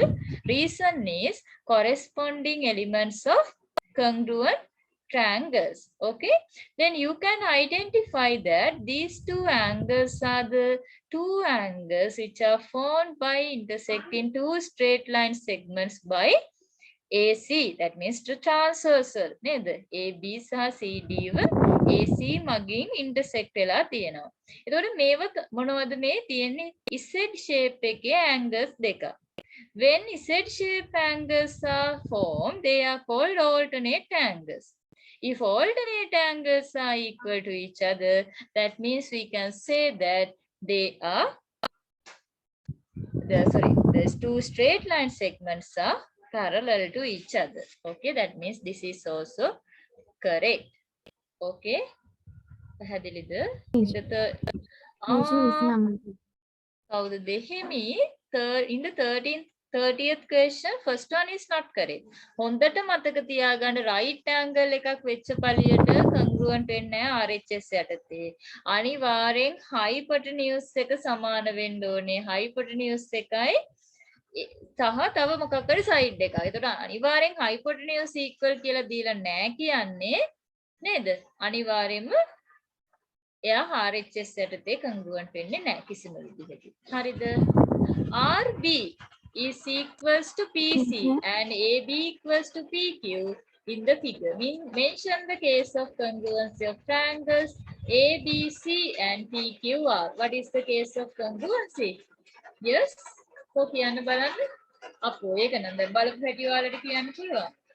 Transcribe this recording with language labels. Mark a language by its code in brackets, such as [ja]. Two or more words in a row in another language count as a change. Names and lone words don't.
[en] Reason is corresponding elements of congruent triangles. Okay, then you can identify that these two angles are the two angles which are formed by intersecting two straight line segments by AC. That means the transversal. [si] AB සහ CD AC මගින් intersect වෙලා තියෙනවා. එතකොට මේව මොනවද මේ තියෙන්නේ? [en] Z shape [si] එකේ angles දෙක. [en] When Z shape angles are formed, they are called alternate angles. If alternate angles are equal to each other, that means we can say that they are there's two straight line segments are parallel to each other. Okay, that means this is also correct. Okay, පැහැදිලිද? in the teacher is number. [si] කවුද දෙහිමි? [en] In the 30th question, first one is not correct. [si] හොඳට මතක තියාගන්න [en] right angle [si] එකක් වෙච්ච පළියට congruent වෙන්නේ නැහැ RHS යටතේ. අනිවාර්යෙන් hypotenuse එක සමාන වෙන්න ඕනේ. hypotenuse එකයි සහ තව මොකක් හරි side එකක්. ඒතකොට අනිවාර්යෙන් [en] hypotenuse equal [si] කියලා දීලා නැහැ කියන්නේ නේද? අනිවාර්යෙන්ම එයා RHS යටතේ congruent වෙන්නේ නැහැ කිසිම විදිහකින්. හරිද? [en] RB is equals to PC and AB equals to PQ in the figure. Mention the case of congruency of triangles ABC and PQR. What is the case of congruency? [si] Yes? So කියන්න බලන්න. අපෝ ඒක නම් දැන් බලපු හැටි ඔයාලට කියන්න පුළුවන්.